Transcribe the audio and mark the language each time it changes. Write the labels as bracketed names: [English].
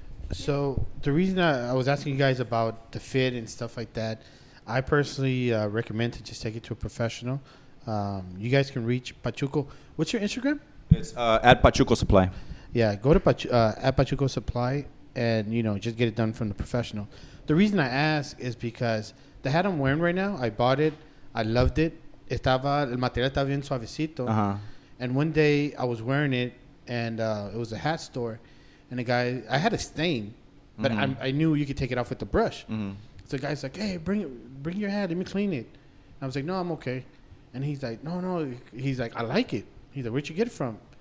[English] So the reason I was asking you guys about the fit and stuff like that, I personally recommend to just take it to a professional. You guys can reach Pachuco. What's your Instagram? It's at Pachuco Supply. Yeah, go to at Pachuco Supply and just get it done from the professional. The reason I ask is because the hat I'm wearing right now, I bought it, I loved it. [Spanish] El material estaba bien suavecito. Uh-huh. [English] And one day I was wearing it, and it was a hat store, and the guy, I had a stain, but I knew you could take it off with the brush. Mm-hmm. So the guy's like, hey, bring your hat. Let me clean it. I was like, no, I'm okay. And he's like, no. He's like, I like it. He's like, where'd you get it from?